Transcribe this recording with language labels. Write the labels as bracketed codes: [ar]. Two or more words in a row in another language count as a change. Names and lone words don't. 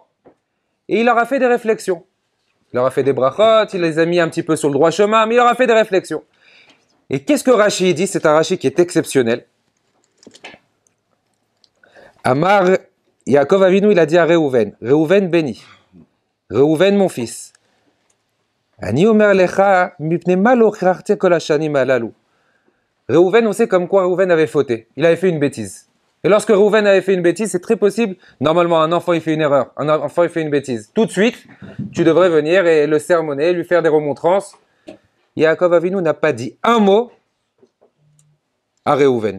[fr] Et il leur a fait des réflexions. Il leur a fait des brachot, il les a mis un petit peu sur le droit chemin, mais il leur a fait des réflexions. Et qu'est-ce que Rachi dit? C'est un Rachi qui est exceptionnel. [he] אמר, יעקב אבינו, [fr] il a dit à Reuven, Reuven béni, Reuven mon fils, [he] אני אומר לך, מפני מה לא הוכחתי כל השנים הללו. [fr] Reuven, on sait comme quoi Reuven avait fauté. Il avait fait une bêtise. Et lorsque Reuven avait fait une bêtise, c'est très possible. Normalement, un enfant, il fait une erreur. Un enfant, il fait une bêtise. Tout de suite, tu devrais venir et le sermonner, lui faire des remontrances. Yaakov Avinu n'a pas dit un mot à Reuven.